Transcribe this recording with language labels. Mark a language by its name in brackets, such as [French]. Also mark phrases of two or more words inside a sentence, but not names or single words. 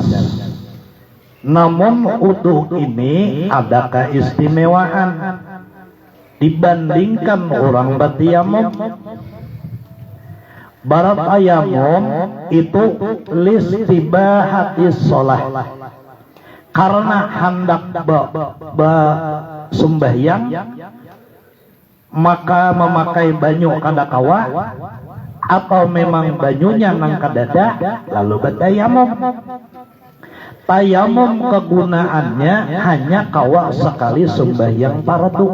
[Indonesian] Namun wudu ini ada keistimewaan dibandingkan orang bertayamum. Bertayamum itu [Arabic] لاستباحة الصلاة, [Banjar] karena hendak sembahyang maka memakai banyu kada kawa, atau memang banyunya nang kadada lalu bertayamum. [Indonesian] Tayamum kegunaannya hanya kawa sekali sembahyang fardu.